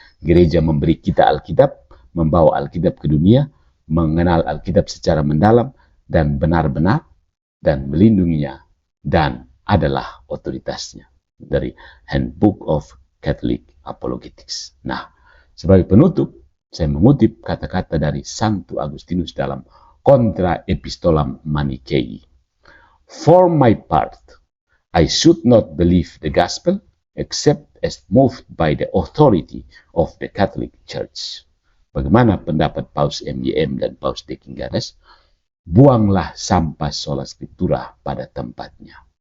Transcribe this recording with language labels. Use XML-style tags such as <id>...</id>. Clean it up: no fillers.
<id>Gereja memberi kita Alkitab, membawa Alkitab ke dunia, mengenal Alkitab secara mendalam dan benar-benar, dan melindunginya, dan adalah otoritasnya. Dari Handbook of Catholic Apologetics. Nah, sebagai penutup, saya mengutip kata-kata dari Santo Agustinus dalam Contra Epistolam Manichaei.</id> <en>For my part, I should not believe the gospel except as moved by the authority of the Catholic Church.</en> <id>Bagaimana pendapat Paus MYM dan Paus Dekingares? Buanglah sampah sola scriptura pada tempatnya.</id>